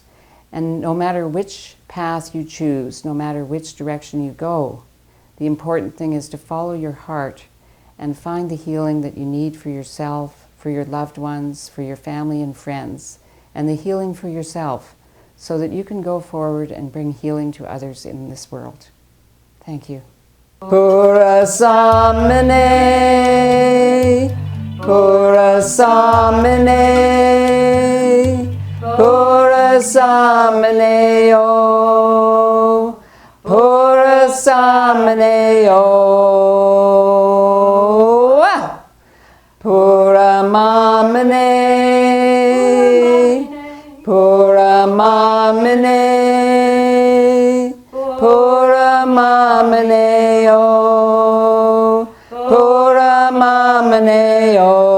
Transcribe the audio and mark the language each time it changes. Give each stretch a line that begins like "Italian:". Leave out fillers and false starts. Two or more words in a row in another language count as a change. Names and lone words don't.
English: And no matter which path you choose, no matter which direction you go, the important thing is to follow your heart and find the healing that you need for yourself, for your loved ones, for your family and friends, and the healing for yourself, so that you can go forward and bring healing to others in this world. Thank you. Cura samene, cura samene, cura samene o, cura samene o, pura mamene, pura mamene, pura mamene o, pura mamene o,